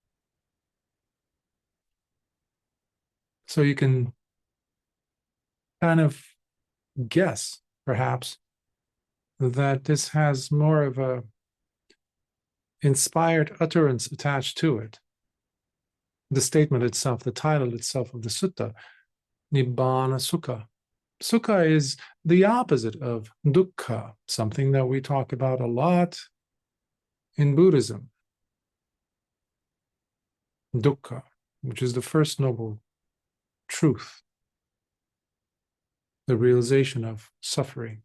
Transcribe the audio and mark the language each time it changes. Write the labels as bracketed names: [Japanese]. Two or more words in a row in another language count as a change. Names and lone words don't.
[English] So you can kind of guess, perhaps, that this has more of a inspired utterance attached to it. The statement itself, the title itself of the sutta, Nibbānasukha. Sukha is the opposite of dukkha, something that we talk about a lot in Buddhism. Dukkha, which is the first noble truth, the realization of suffering.